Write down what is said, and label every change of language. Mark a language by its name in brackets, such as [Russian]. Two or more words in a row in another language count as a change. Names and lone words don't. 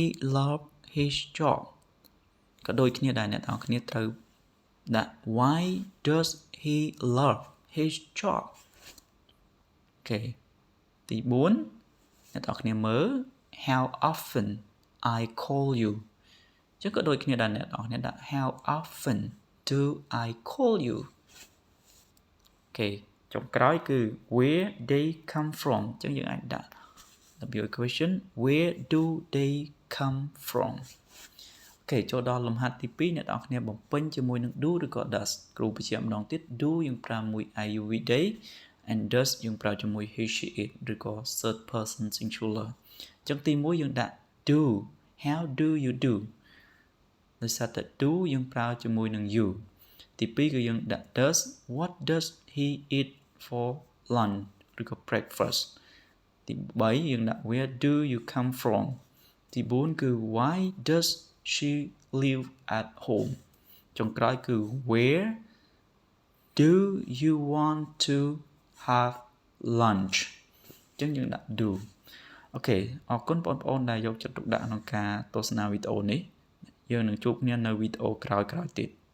[English] love his job [Khmer] ក៏ដូចគ្នាដែរអ្នកទាំងអស់គ្នាត្រូវដាក់ [English] why does he love his job [Khmer] អូខេទី4អ្នកទាំងអស់គ្នាមើល [English] how often I call you [Khmer] អញ្ចឹងក៏ដូចគ្នាដែរអ្នកទាំងអស់គ្នាដាក់ [English] how often do I call [Khmer] you អូខេចុងក្រោយគឺ [English] where they come from [Khmer] អញ្ចឹងយើងអាចដាក់ [English] W equation where do they come from [Khmer] អូខេចូលដល់លំហាត់ទី2អ្នកទាំងអស់គ្នាបំពេញជាមួយ នឹង do ឬក៏ does គ្រូបញ្ជាក់ម្ដងទៀត do យើងប្រើមួយ [English] I you we they and does [Khmer] យើងប្រើជាមួយ [English] he she it [Khmer] ឬ ក៏ [English] third person singular [Khmer] អញ្ចឹងទី1យើងដាក់ [English] do how do you do [Khmer] ដោយសារតែ do យើងប្រើជាមួយនឹង you ទី2គឺយើងដាក់ does [English] what does he eat for lunch [Khmer] ឬក៏ breakfast ទី3យើងដាក់ [English] where do you come from [Khmer] ទី4គឺ [English] why does she live at home [Khmer] ចុងក្រោយគឺ [English] where do you want to have lunch [Khmer] អញ្ចឹងយើងដាក់ do អូខេអរគុណបងប្អូនដែលយកចិត្តទុកដាក់ក្នុងការទស្សនាវីដេអូនេះយើងនឹងជួបគ្នានៅវីដេអូក្រោយៗទៀត